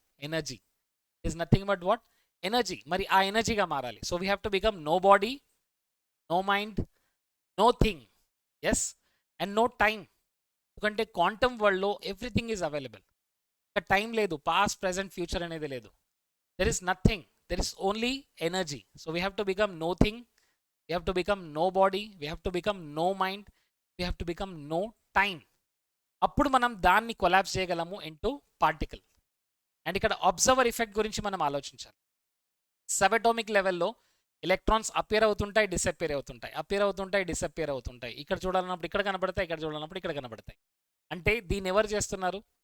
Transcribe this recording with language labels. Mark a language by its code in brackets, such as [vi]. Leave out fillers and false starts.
[en] Energy. Is nothing but what? Energy. [te] మరి ఆ ఎనర్జీగా మారాలి. [en] So we have to become no body, no mind, no thing, yes, and no time. [te] ఎందుకంటే quantum వరల్డ్లో [en] Everything is available. [te] ఇక్కడ time లేదు, past, present, future అనేది లేదు. [en] There is nothing. there is only energy. So we have to become nothing, we have to become no body, we have to become no mind, we have to become no time. [te] అప్పుడు మనం దాన్ని collapse చేయగలము [en] Into particle. [te] And ఇక్కడ observer effect గురించి మనం ఆలోచించాలి. సబటోమిక్ లెవెల్లో electrons appear అవుతుంటాయి, డిసపియర్ అవుతుంటాయి, అపియర్ అవుతుంటాయి, డిసపియర్ అవుతుంటాయి. ఇక్కడ చూడాలన్నప్పుడు ఇక్కడ కనబడతాయి, ఇక్కడ చూడాలన్నప్పుడు ఇక్కడ కనబడతాయి. అంటే దీన్ని ఎవరు చేస్తున్నారు?